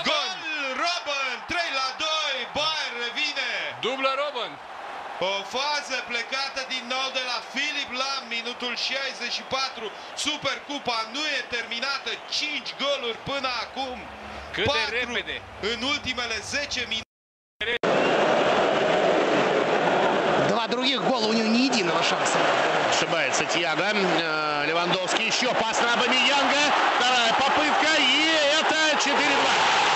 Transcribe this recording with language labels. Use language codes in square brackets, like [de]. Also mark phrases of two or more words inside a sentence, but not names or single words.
[ro] Gol! Robben! 3-2. Bayern revine. Dublă Robben. O fază plecată din nou de la Philipp Lahm, minutul 64. Supercupa nu e terminată. 5 goluri până acum. Cât de repede. În ultimele 10 minute. [ru] Два других гола, у него ни единого шанса. Ошибается Тиаго. Левандовский, еще пас на Аубамеянга. Вторая попытка. И это 4-2.